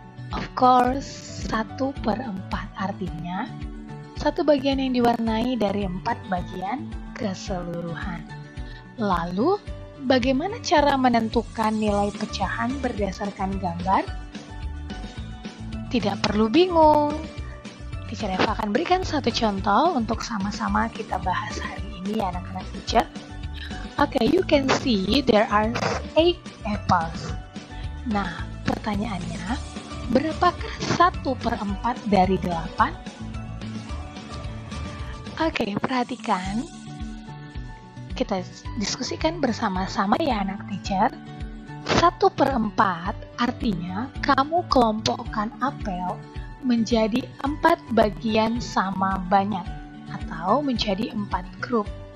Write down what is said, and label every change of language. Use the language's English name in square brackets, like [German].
[English] Of course, [Indonesian] 1/4 artinya 1 bagian yang diwarnai dari 4 bagian keseluruhan. Lalu, bagaimana cara menentukan nilai pecahan berdasarkan gambar? Tidak perlu bingung. Teacher Eva akan berikan satu contoh untuk sama-sama kita bahas hari ini ya anak-anak teacher. [English] Okay, you can see there are 8 apples. [Indonesian] Nah, pertanyaannya, berapakah 1/4 dari 8? Oke, perhatikan. Kita diskusikan bersama-sama ya anak teacher. 1/4 artinya kamu kelompokkan apel menjadi 4 bagian sama banyak atau menjadi 4 grup.